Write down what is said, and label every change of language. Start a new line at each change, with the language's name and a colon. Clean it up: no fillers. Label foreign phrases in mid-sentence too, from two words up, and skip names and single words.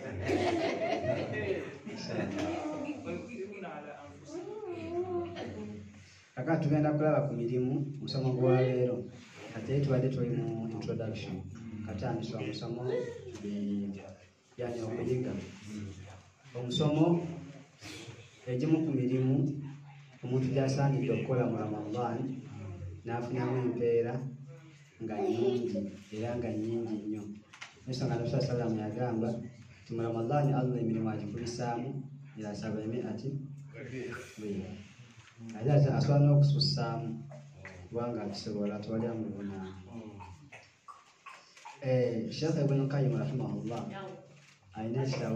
Ganda: kakati tugenda kulaba ku mirimu musomo gwa leero ate tubadde tuli mu introduction katandiswa musomo yani okuyiga omusomo egimu ku mirimu omuntu gy'asaanidde okukola mu Ramadan n'afunamu empeera nga nnyingi era nga nnyingi nnyo. Ensonga Nabi
Arabic: صلى الله عليه وسلم
Ganda: yagamba nti mu Ramadan Allah emirimu agikubisaamu ila 700 ate asobola n'okusussaamu kubanga akisobola tewali amuvunaana. Sheikh Ibn Qayyim rahimahullah alina ekitabo.